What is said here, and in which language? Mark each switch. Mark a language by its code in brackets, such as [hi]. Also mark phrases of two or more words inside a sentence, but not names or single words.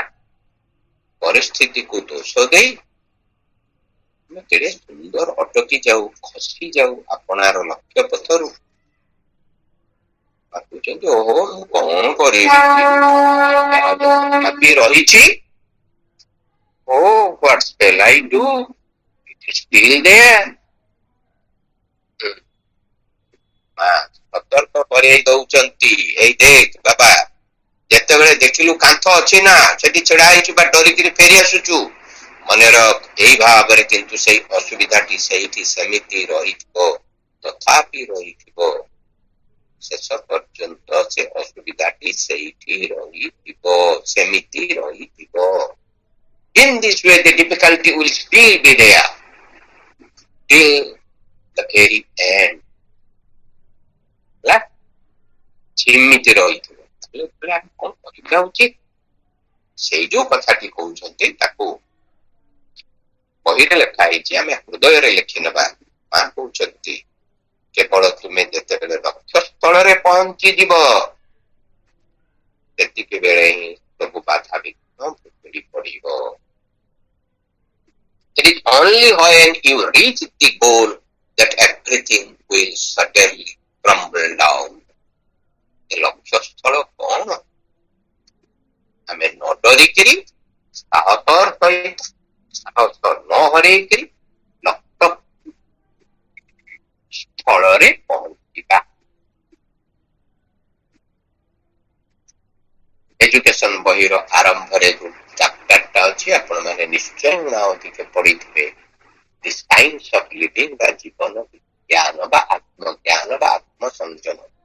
[or] ପରିସ୍ଥିତିକୁ ଦୋଷ ଦେଇ ଆମେ କେଡ଼େ ସୁନ୍ଦର ଅଟକି ଯାଉ, ଖସି ଯାଉ ଆପଣାର ଲକ୍ଷ୍ୟ ପଥରୁ। ଭାବୁଛନ୍ତି ଓହୋ ମୁଁ କଣ କରିବି ଭାବି ରହିଛି। [en] Oh, what shall I do? It is still there. [or] ସତର୍କ କରେଇ ଦଉଛନ୍ତି, ଏଇ ଦେଖ ବାବା, ଯେତେବେଳେ ଦେଖିଲୁ କାନ୍ଥ ଅଛି ନା ସେଠି ଛିଡା ହେଇଛୁ ବା ଡରିକିରି ଫେରି ଆସୁଛୁ, ମନେ ରଖ ଏଇ ଭାବରେ କିନ୍ତୁ ସେଇ ଅସୁବିଧାଟି ସେଇଠି ସେମିତି ରହିଥିବ, ତଥାପି ରହିଥିବ, ଶେଷ ପର୍ଯ୍ୟନ୍ତ ସେ ଅସୁବିଧାଟି ସେଇଠି ରହିଥିବ, ସେମିତି ରହିଥିବ। [en] In this way the difficulty will still be there till the very end. [or] ସେମିତି ରହିଥିବ। କଣ କରିବା ଉଚିତ? ସେଇ ଯୋଉ କଥାଟି କହୁଛନ୍ତି ତାକୁ ବହିରେ ଲେଖା ହେଇଛି, ଆମେ ହୃଦୟରେ ଲେଖି ନେବା। ମା କହୁଛନ୍ତି କେବଳ ତୁମେ ଯେତେବେଳେ ଲକ୍ଷ୍ୟ ସ୍ଥଳରେ ପହଞ୍ଚିଯିବ ସେତିକି ବେଳେ ହିଁ ସବୁ ବାଧାବିଘ୍ନ ଭୁଲି ପଡିବ। [en] It is only when you reach the goal that everything will suddenly crumble down. [or] ଲକ୍ଷ୍ୟ ସ୍ଥଳ କଣ? ଆମେ ନ ଡରିକିରି ସାହସ ନ ହରେଇକିରି ଲକ୍ଷ୍ୟ ସ୍ଥଳରେ ପହଞ୍ଚିବା। ଏଜୁକେସନ ବହିର ଆରମ୍ଭରେ ଯୋଉ ଚାପ୍ଟରଟା ଅଛି ଆପଣ ମାନେ ନିଶ୍ଚୟ ଅଧିକ ପଢିଥିବେ, ଦି ସାଇନ୍ସ ଅଫ ଲିଭିଂ ବା ଜୀବନ ବିଜ୍ଞାନ ବା ଆତ୍ମଜ୍ଞାନ ବା ଆତ୍ମସଂଯମ।